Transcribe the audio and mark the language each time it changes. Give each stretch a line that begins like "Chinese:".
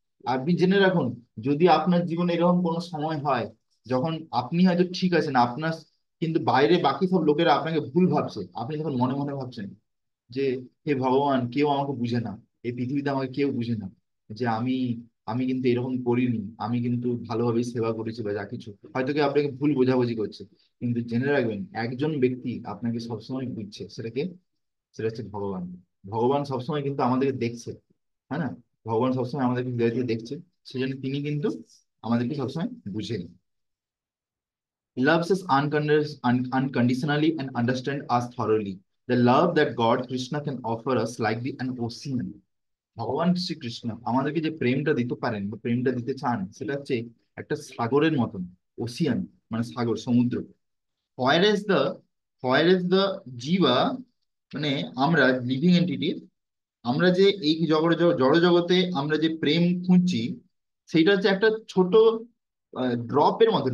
Bangla: আপনি জেনে রাখুন, যদি আপনার জীবনে এরকম কোনো সময় হয় যখন আপনি হয়তো ঠিক আছেন, আপনার কিন্তু বাইরে বাকি সব লোকেরা আপনাকে ভুল ভাবছে, আপনি তখন মনে মনে ভাবছেন যে হে ভগবান, কেউ আমাকে বুঝে না, এই পৃথিবীতে আমাকে কেউ বুঝে না, যে আমি আমি কিন্তু এরকম করিনি, আমি কিন্তু ভালোভাবেই সেবা করেছি, বা যা কিছু হয়তো কেউ আপনাকে ভুল বোঝাবুঝি করছে, কিন্তু জেনে রাখবেন একজন ব্যক্তি আপনাকে সবসময় বুঝছে, সেটাকে, সেটা হচ্ছে ভগবান। ভগবান সবসময় কিন্তু আমাদেরকে দেখছে, হ্যাঁ না, ভগবান সবসময় আমাদেরকে হৃদয় থেকে দেখছে, সেজন্য তিনি কিন্তু আমাদেরকে সবসময় বুঝেন।
English: Loves us unconditionally and understand us thoroughly. The love that God Krishna can offer us like the an ocean.
Bangla: ভগবান শ্রীকৃষ্ণ আমাদেরকে যে প্রেমটা দিতে পারেন বা প্রেমটা দিতে চান, সেটা হচ্ছে একটা সাগরের মতন, ওসিয়ান। মানে সাগর, সমুদ্র।
English: where is the where is the
Bangla: জিবা, মানে আমরা লিভিং এন্টিটি, আমরা যে এই জড় জগতে আমরা যে প্রেম খুঁজছি, সেইটা হচ্ছে একটা ছোট ড্রপের মতো।